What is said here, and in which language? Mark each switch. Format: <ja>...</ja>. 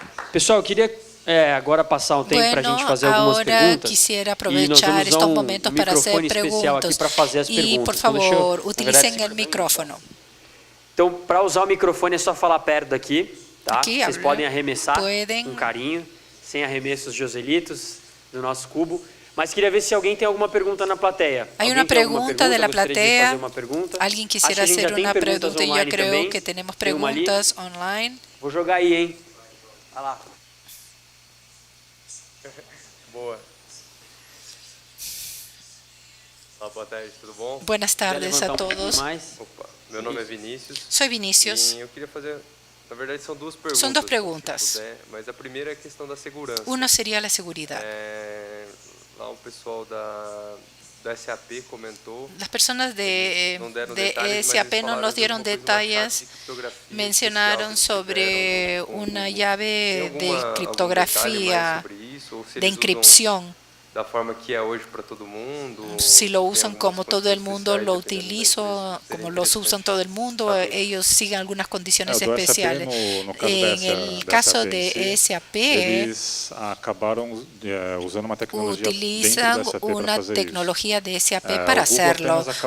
<pt>Pessoal, queria agora passar um tempo para a gente fazer algumas perguntas.</pt> <es>Quisiera aprovechar estos momentos para hacer preguntas. Y por favor, utilicen el micrófono.</es> <pt>Então, para usar o microfone é só falar perto daqui, tá? Vocês podem arremessar com carinho, sem arremessos joselitos do nosso cubo. Mas queria ver se alguém tem alguma pergunta na plateia.</pt> <es>Hay una pregunta de la platea. ¿Alguien quisiera hacer una pregunta? Yo creo que tenemos preguntas online.</es> <pt>Vou jogar aí, hein? Olha lá. Boa. Olá, boa tarde, tudo bom?</pt> <es>Buenas tardes a todos.</es> <pt>Opa, meu nome é Vinícius.</pt> <es>Soy Vinícius.</es> <pt>E eu queria fazer, na verdade, são duas perguntas.</pt> <es>Son dos preguntas.</es> <pt>Se puder, mas a primeira é a questão da segurança.</pt> <es>Uno sería la seguridad.</es> <pt>Lá o pessoal da SAP comentou.</pt> <es>Las personas de SAP no nos dieron detalles, mencionaron sobre una llave de criptografía, de inscripción.</es> <pt>da forma que é hoje para todo mundo?</pt> <es>Si lo usan como todo el mundo lo utiliza, como los usan todo el mundo, ellos siguen algunas condiciones especiales. En el caso de SAP, utilizan una tecnología de SAP para hacerlo.</es>